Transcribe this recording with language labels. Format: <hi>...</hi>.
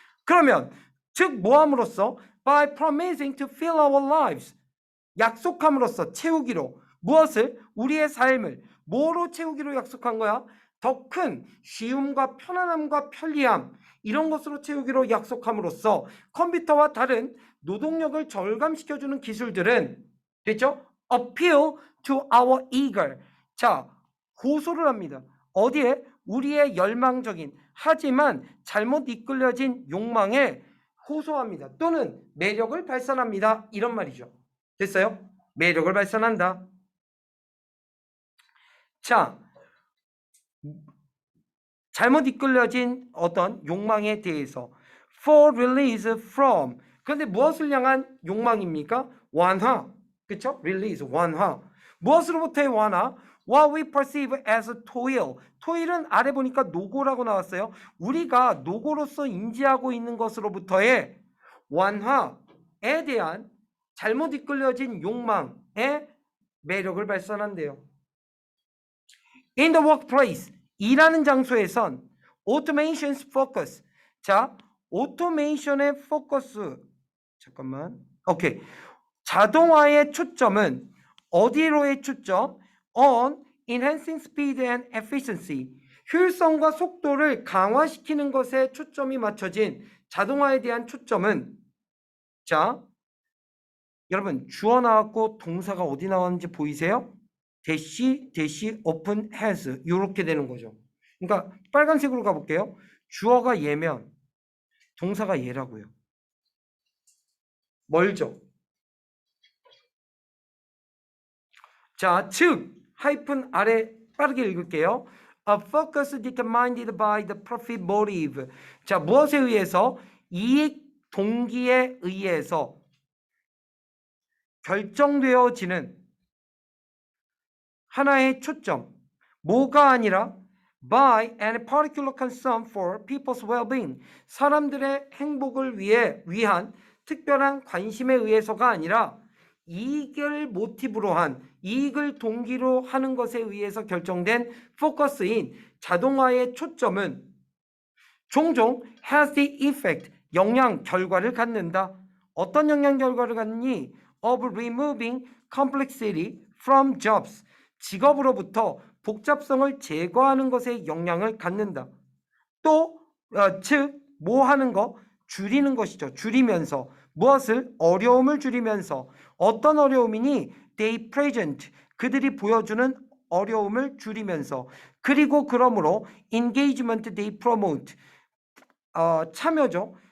<ko>그러면 즉 뭐 함으로써</ko> <en>by promising to fill our lives</en> <ko>약속함으로써 채우기로 무엇을? 우리의 삶을 뭐로 채우기로 약속한 거야? 더 큰 쉬움과 편안함과 편리함 이런 것으로 채우기로 약속함으로써 컴퓨터와 다른 노동력을 절감시켜주는 기술들은 됐죠?</ko> <en>appeal to our eager</en> <ko>자 고소를 합니다. 어디에? 우리의 열망적인 하지만 잘못 이끌려진 욕망에 호소합니다. 또는 매력을 발산합니다. 이런 말이죠. 됐어요? 매력을 발산한다. 자, 잘못 이끌려진 어떤 욕망에 대해서</ko> <en>for release from</en> <ko>그런데 무엇을 향한 욕망입니까? 완화. 그쵸? release, 완화. 무엇으로부터의 완화?</ko> <en>What we perceive as toil.</en> <ko>toil은 아래 보니까 노고라고 나왔어요. 우리가 노고로서 인지하고 있는 것으로부터의 완화에 대한 잘못 이끌려진 욕망의 매력을 발산한대요.</ko> <en>In the workplace,</en> <ko>일하는 장소에선</ko> <en>automation's focus.</en> <ko>자, automation의 focus. 잠깐만. 오케이. 자동화의 초점은 어디로의 초점?</ko> <en>On enhancing speed and efficiency.</en> <ko>효율성과 속도를 강화시키는 것에 초점이 맞춰진 자동화에 대한 초점은 자, 여러분 주어 나왔고 동사가 어디 나왔는지 보이세요? 대시 오픈 has 이렇게 되는 거죠. 그러니까 빨간색으로 가볼게요. 주어가 얘면 동사가 얘라고요. 멀죠? 자, 즉 하이픈 아래 빠르게 읽을게요.</ko> <en>A focus determined by the profit motive.</en> <ko>자, 무엇에 의해서? 이익 동기에 의해서 결정되어지는 하나의 초점. 뭐가 아니라</ko> <en>by any particular concern for people's well-being.</en> <ko>사람들의 행복을 위한 특별한 관심에 의해서가 아니라 이익을 모티브로 한, 이익을 동기로 하는 것에 의해서 결정된 포커스인 자동화의 초점은 종종</ko> <en>has the effect,</en> <ko>영향, 결과를 갖는다. 어떤 영향, 결과를 갖느니?</ko> <en>of removing complexity from jobs.</en> <ko>직업으로부터 복잡성을 제거하는 것에 영향을 갖는다. 또 즉 뭐 하는 거? 줄이는 것이죠. 줄이면서 무엇을? 어려움을 줄이면서 어떤 어려움이니?</ko> <en>they present</en> <ko>그들이 보여주는 어려움을 줄이면서 그리고 그러므로</ko> <en>engagement they promote</en> <ko>참여죠.</ko>